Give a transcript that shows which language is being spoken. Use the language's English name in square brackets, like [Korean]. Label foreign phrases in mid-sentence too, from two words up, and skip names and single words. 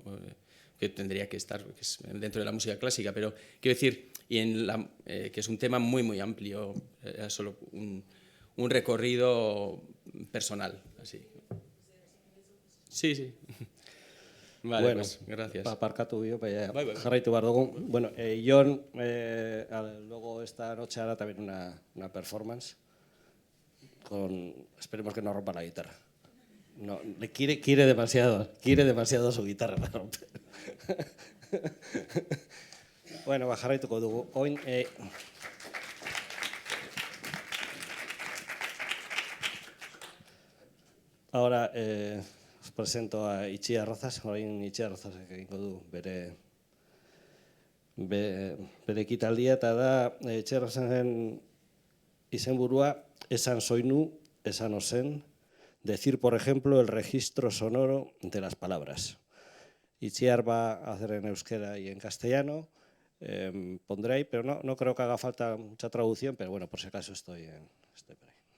[Spanish] Que tendría que estar, que es dentro de la música clásica, pero quiero decir, que es un tema muy, muy amplio, era solo un recorrido personal, así. Sí, sí. Vale, bueno, pues, gracias. [Basque] Parkatu bio, Bai, bai. jarraitu behar dugu. Bueno, Jon, [Spanish] luego esta noche hará también una performance. Esperemos que no rompa la guitarra. No, quiere demasiado su guitarra para romper. Bueno, jarraituko dugu. Ahora os presento a Itziar Rozas. [Basque] Orain Itziar Rozas egingo du bere ekitaldia, eta da Itziar Rozasen izenburua esan soinu, esan ozen, [Spanish] decir, por ejemplo, el registro sonoro de las palabras. Itziar va a hacer en euskera y en castellano. Pondré ahí, pero no creo que haga falta mucha traducción, pero bueno, por si acaso estoy por ahí.